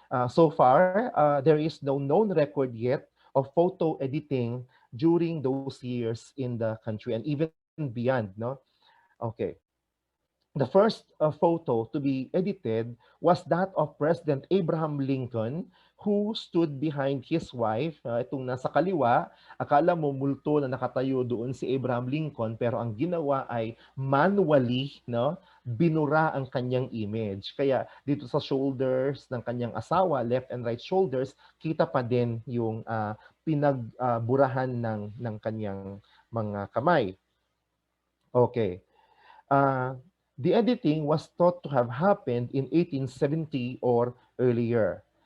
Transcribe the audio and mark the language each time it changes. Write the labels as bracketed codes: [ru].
[en] So far, there is no known record yet of photo editing during those years in the country and even beyond. No, okay. The first photo to be edited was that of President Abraham Lincoln, who stood behind his wife. [tl] Itong nasa kaliwa, akala mo multo na nakatayo doon si Abraham Lincoln, pero ang ginawa ay manually, no, binura ang kanyang image. Kaya dito sa shoulders ng kanyang asawa, [en] left and right shoulders, [tl] kita pa din yung pinagburahan ng kanyang mga kamay. [en] Okay. Uh, the editing was thought to have happened in 1870 or earlier.